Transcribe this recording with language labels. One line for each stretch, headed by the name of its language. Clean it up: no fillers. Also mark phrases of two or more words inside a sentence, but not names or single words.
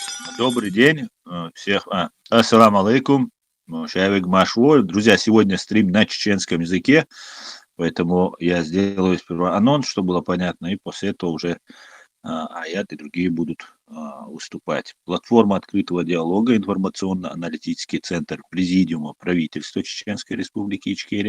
Russian: Добрый день всех.
Arabic: السلام عليكم.
Russian: Шавик Машвой. Друзья, сегодня стрим на чеченском языке, поэтому я сделаю сперва анонс, чтобы было понятно, и после этого уже Аят и другие будут выступать. Платформа открытого диалога, информационно-аналитический центр Президиума правительства Чеченской Республики Ичкерия.